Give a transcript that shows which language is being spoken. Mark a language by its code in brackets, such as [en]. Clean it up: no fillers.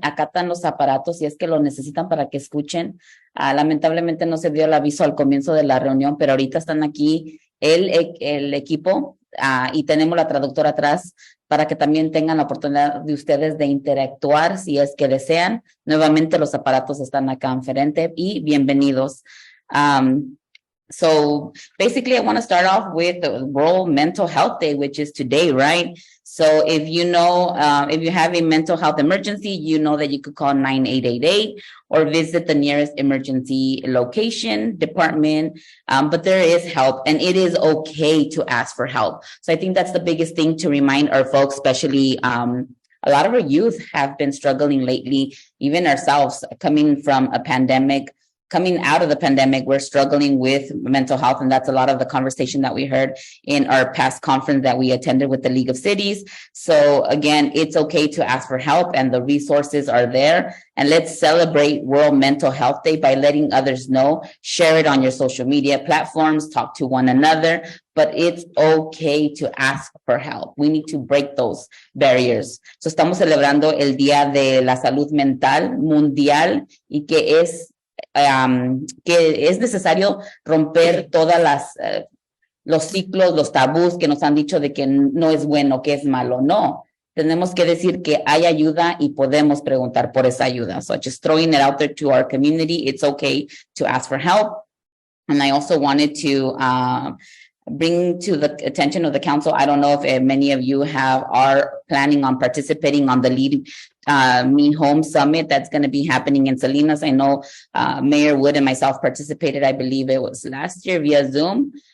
[es] Acá están los aparatos si es que lo necesitan para que escuchen. Lamentablemente no se dio el aviso al comienzo de la reunión, pero ahorita están aquí el equipo y tenemos la traductora atrás para que también tengan la oportunidad de ustedes de interactuar si es que desean. Nuevamente los aparatos están acá enfrente y bienvenidos. [en] So basically, I want to start off with the World Mental Health Day, which is today, right? So if you know, if you have a mental health emergency, you know that you could call 9888 or visit the nearest emergency location, department. But there is help, and it is okay to ask for help. So I think that's the biggest thing to remind our folks, especially a lot of our youth have been struggling lately, even ourselves coming from a pandemic, coming out of the pandemic, we're struggling with mental health. And that's a lot of the conversation that we heard in our past conference that we attended with the League of Cities. So again, it's okay to ask for help and the resources are there. And let's celebrate World Mental Health Day by letting others know, share it on your social media platforms, talk to one another, but it's okay to ask for help. We need to break those barriers. So [es] estamos celebrando el Día de la Salud Mental Mundial y que es necesario romper todas las los ciclos, los tabús que nos han dicho de que no es bueno, que es malo. No, tenemos que decir que hay ayuda y podemos preguntar por esa ayuda. [en] So just throwing it out there to our community, it's okay to ask for help. And I also wanted to bring to the attention of the council, I don't know if many of you are planning on participating on the Lead Me Home Summit that's going to be happening in Salinas. I know Mayor Wood and myself participated, I believe it was last year via Zoom.